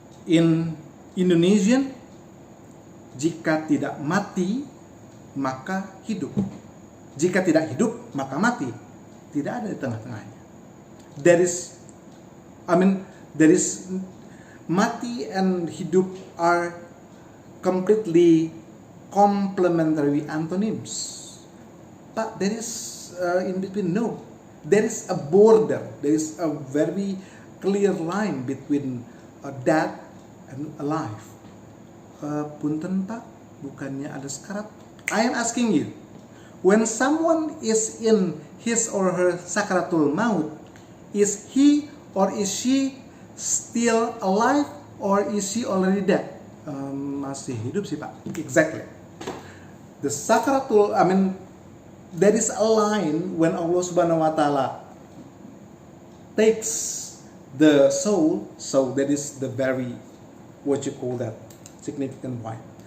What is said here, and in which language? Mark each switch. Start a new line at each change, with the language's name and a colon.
English: In Indonesian,
Indonesian: jika tidak mati, maka hidup. Jika tidak hidup, maka mati. Tidak ada di tengah-tengahnya.
English: There is mati and hidup are completely complementary antonyms. But there is in between, no. There is a border. There is a very clear line between dead and alive.
Indonesian: Punten Pak, bukannya ada sekarat?
English: I am asking you. When someone is in his or her sakratul maut, is he or is she still alive or is she already dead?
Indonesian: Masih hidup sih Pak.
English: Exactly. The sakratul, there is a line when Allah Subhanahu wa Ta'ala takes the soul, so that is the very, what you call that, significant point.